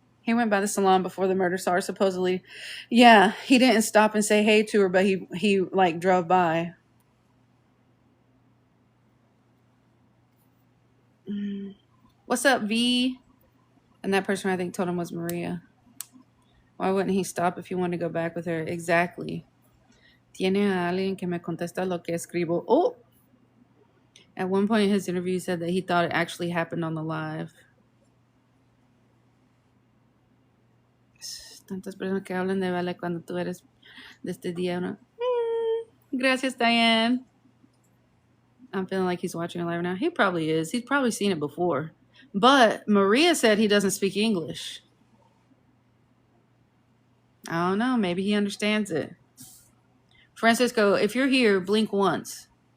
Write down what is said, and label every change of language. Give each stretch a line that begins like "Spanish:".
English: He went by the salon before the murder saw her, supposedly. Yeah, he didn't stop and say hey to her, but he like drove by. What's up, V? And that person I think told him was Maria. Why wouldn't he stop if he wanted to go back with her? Exactly.
Spanish: Tiene a alguien que me contesta lo que escribo. Oh!
English: At one point in his interview, he said that he thought it actually happened on the live.
Spanish: Tantas personas que hablan de Vale cuando tú eres de este día. ¿No? Gracias, Diane.
English: I'm feeling like he's watching it live now. He probably is. He's probably seen it before. But Maria said he doesn't speak English. I don't know. Maybe he understands it. Francisco, if you're here, blink once.